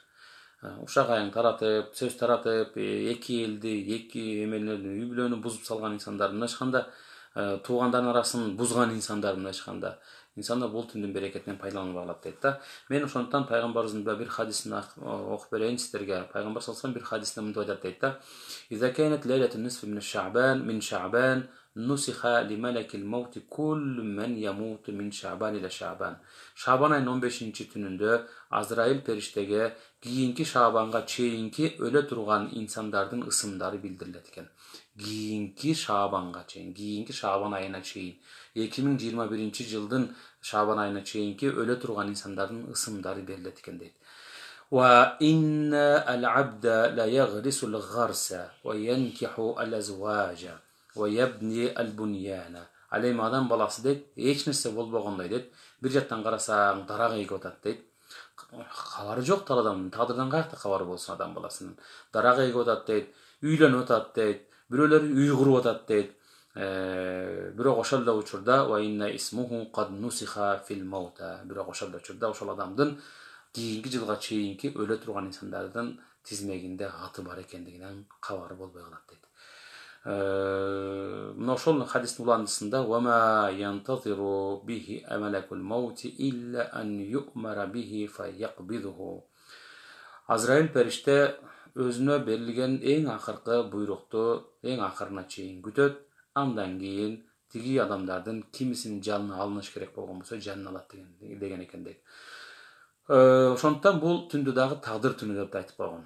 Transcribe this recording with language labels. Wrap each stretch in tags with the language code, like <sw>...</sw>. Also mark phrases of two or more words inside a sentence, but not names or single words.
<ky>Ушак айың таратып, сөз таратып, эки элди, эки эмелерди, үй бүлөнү бузуп салган инсандар, мындайча айтканда туугандардын арасын бузган инсандар, мындайча айтканда инсандар бул түндүн берекетинен пайдалана албай калат дейт да. Мен ошондуктан пайгамбарыбыздын бир хадисин окуп берейин сиздерге. Пайгамбар саллаллаху алейхи вассалам бир хадисинде мындай айтат дейт да.</ky> <ar>إذا كانت ليلة النصف من شعبان نسخ لملك الموت كل من يموت من شعبان إلى شعبان.</ar> <ky>Шаъбан айынын 15-чи түнүндө Азраил периштеге кийинки Шаъбанга чейинки өлө турган инсандардын ысымдары билдирилет экен. Кийинки Шаъбанга чейин, кийинки Шаъбан айына чейин, 2021-жылдын Шаъбан айына чейинки өлө турган инсандардын ысымдары берилет экен дейт.</ky> <ar>وإن العبد لا يغرس الغرس وينكح الأزواج ويبني البنيان.</ar> <ky>Ал эми адам баласы дейт, эч нерсе болбогондой дейт. Бир жактан карасаң дарак эгип атат дейт. Кабары жок да адамдын, тагдырдан каякта кабары болсун адам баласынын. Дарак эгип атат дейт, үйлөнүп атат дейт, бирөөлөр үй куруп атат дейт. Бирок ошол эле учурда</ky> <ar>وإن اسمه قد نسخ في الموتى.</ar> <ky>Бирок ошол эле учурда ошол адамдын кийинки жылга чейинки өлө турган инсандардын тизмегинде аты бар экендигинен кабары болбой калат дейт. Мына ошол хадистин уландысында</ky> <ar>وما ينتظر به ملك الموت إلا أن يؤمر به فيقبضه.</ar> <ky>Азраил периште өзүнө берилген эң акыркы буйрукту эң акырына чейин күтөт. Андан кийин тиги адамдардын кимисинин жанына алыныш керек болгон болсо жанына алат деген экен дейт. Ошондуктан бул түндү дагы тагдыр түнү деп айтып койгон.</ky>